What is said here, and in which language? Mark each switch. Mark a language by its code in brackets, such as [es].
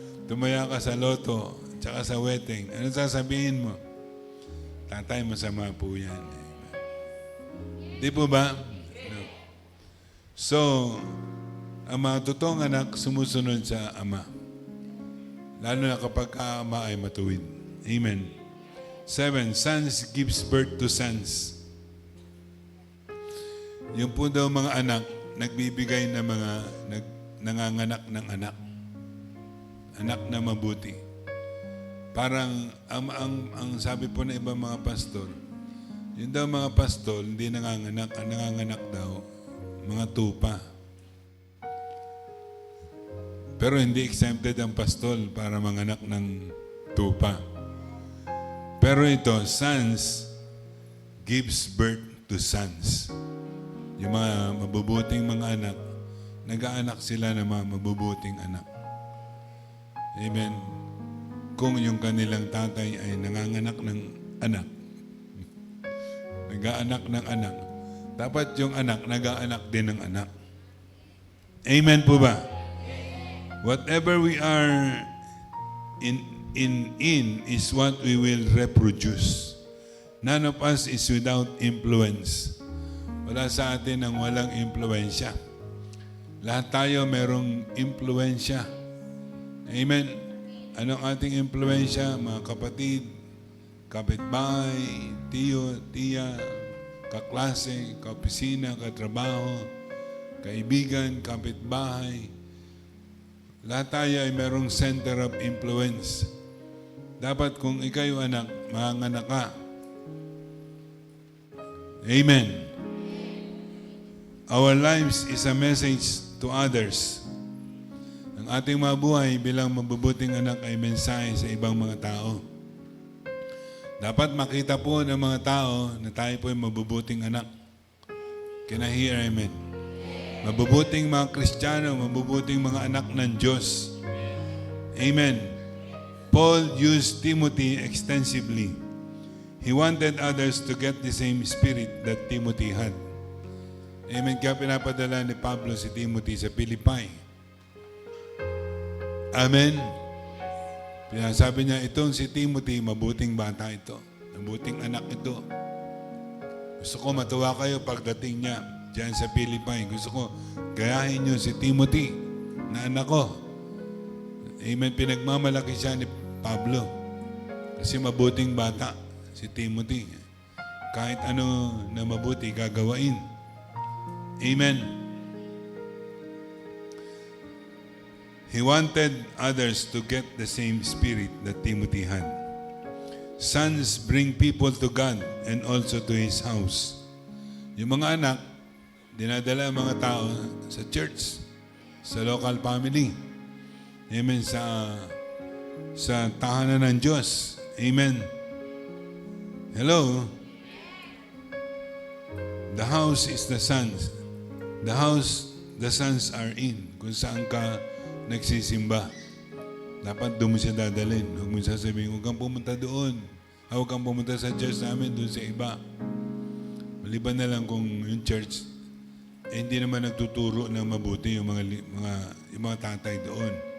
[tl] Tumaya ka sa loto, tsaka sa wedding. Ano sasabihin mo? Tatay, masama po yan. Amen. Di po ba? No. So, ang mga totoong anak sumusunod sa ama. Lalo na kapag ama ay matuwid. Amen. [en] 7, sons gives birth to sons. [tl] Yung po daw mga anak, nagbibigay ng mga nanganganak ng anak. Anak na mabuti. Parang, ang sabi po ng ibang mga pastor, yun daw mga pastor, hindi nanganganak. Ang nanganganak daw, mga tupa. Pero hindi exempted ang pastol para manganak ng tupa. [en] Pero ito, sons gives birth to sons. [tl] Yung mga mabubuting mga anak, nag-aanak sila ng mga mabubuting anak. Amen. Kung yung kanilang tatay ay nanganganak ng anak, nag-aanak ng anak, dapat yung anak, nag-aanak din ng anak. Amen po ba? [en] Whatever we are in is what we will reproduce. None of us is without influence. [tl] Wala sa atin ang walang impluensya. Lahat tayo merong impluensya. Amen. Anong ating impluensya? Mga kapatid, kapitbahay, tiyo, tiya, kaklase, kaopisina, katrabaho, kaibigan, kapitbahay. Lahat tayo ay merong center of influence. Dapat kung ikaw anak, manganak ka. Amen. [en] Our lives is a message to others. [tl] Ang ating mga buhay bilang mabubuting anak ay mensahe sa ibang mga tao. Dapat makita po ng mga tao na tayo po ay mabubuting anak. Can I hear amen? Mabubuting mga Kristiyano, mabubuting mga anak ng Diyos. Amen. [en] Paul used Timothy extensively. He wanted others to get the same spirit that Timothy had. [tl] Amen. Kaya pinapadala ni Pablo si Timothy sa Philippi. Amen. Sabi niya, itong si Timothy, mabuting bata ito. Mabuting anak ito. Gusto ko matuwa kayo pagdating niya diyan sa Philippi. Gusto ko gayahin niyo si Timothy na anak ko. Amen. Pinagmamalaki siya ni Pablo. Kasi mabuting bata si Timothy. Kahit ano na mabuti gagawain. Amen. [en] He wanted others to get the same spirit that Timothy had. Sons bring people to God and also to His house. [tl] Yung mga anak, dinadala ang mga tao sa church, sa local family. Amen. Sa tahanan ng Diyos. Amen. Hello? [en] The house is the sons. The house, the sons are in. [tl] Kung saan ka nagsisimba. Dapat doon mo siya dadalhin. Huwag mo sasabihin, huwag kang pumunta doon. Huwag kang pumunta sa church namin, doon sa iba. Maliban na lang kung yung church, hindi naman nagtuturo ng mabuti yung mga tatay doon.